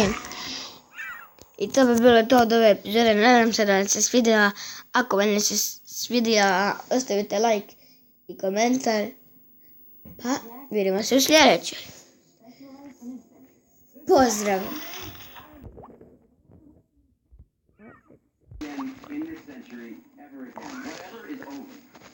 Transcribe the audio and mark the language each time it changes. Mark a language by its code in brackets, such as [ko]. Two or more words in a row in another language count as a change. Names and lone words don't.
[hr] I to bi bilo to od ove epizode. Nadam se da vam se svidjela. Ako vam se svidjela, ostavite like i komentar. Pa vidimo se u sljedećoj. Pozdrav! [en] In this century, ever again. Whatever is over.